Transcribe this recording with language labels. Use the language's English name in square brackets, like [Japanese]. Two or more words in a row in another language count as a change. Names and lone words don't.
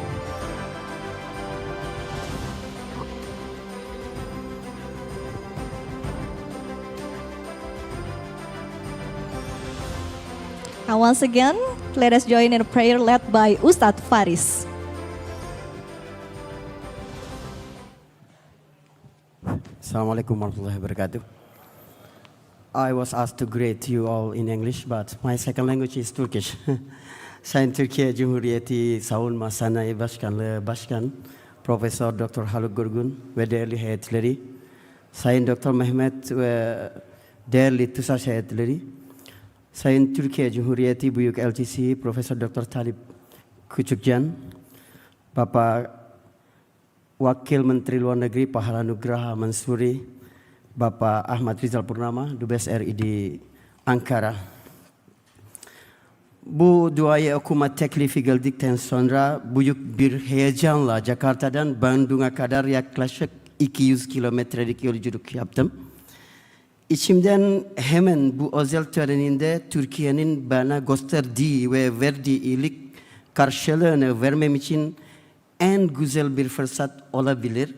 [English] And once again, let us join in a prayer led by Ustadz Faris. [Arabic] السلام عليكم ورحمة الله وبركاته. [English] I was asked to greet you all in English, but my second language is Turkish. [Turkish] Sayın Türkiye Cumhuriyeti Savunma Sanayi Başkanı Profesör Dr. Haluk Gurgun ve değerli heyetleri, Sayın Dr. Mehmet ve değerli TUSAŞ heyetleri, Sayın Türkiye Cumhuriyeti Büyük Elçisi Profesör Dr. Talip Küçükcan, [Indonesian] Bapak Wakil Menteri Luar Negeri Pahala Nugraha Mansuri, Bapak Ahmad Rizal Purnama, Dubes RI di Ankara. [Turkish] Bu duaya hükümet teklifi geldikten sonra büyük bir heyecanla Jakarta'dan Bandung'a kadar yaklaşık 200 kilometrelik yolculuk yaptım. İçimden hemen bu özel töreninde Türkiye'nin bana gösterdiği ve verdiği iyilik karşılığını vermem için en güzel bir fırsat olabilir.